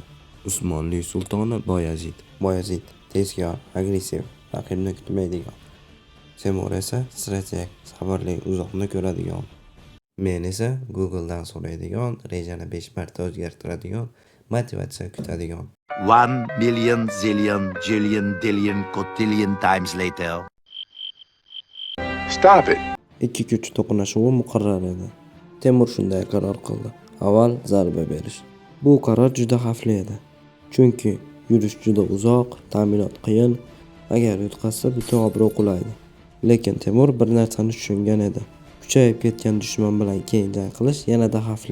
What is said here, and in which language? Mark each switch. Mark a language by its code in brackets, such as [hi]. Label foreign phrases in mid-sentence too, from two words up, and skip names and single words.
[uz] Usmonli sultoni Boyazid. Boyazid tezkor, agressiv, raqibni kutmaydigan. Temur esa strateg, sabrli, uzoqni ko'radigan. Men esa Google'dan so'raydigan, rejani 5 marta o'zgartiradigan, motivatsiya kutadigan. [en] 1 million zillion jillion dillion cotillion times later. Stop it. [uz] Ikki kuch to'qnashuvi muqarrar edi. Temur shunday qaror qildi. Avval zarba berish. Bu qaror juda xavfli edi. Chunki yurish juda uzoq, ta'minot qiyin, agar yutqazsa butun obro' qulaydi. Lekin Temur bir narsani tushungan edi. Kuchayib ketgan dushman bilan keyin jang qilish yanada xavfli.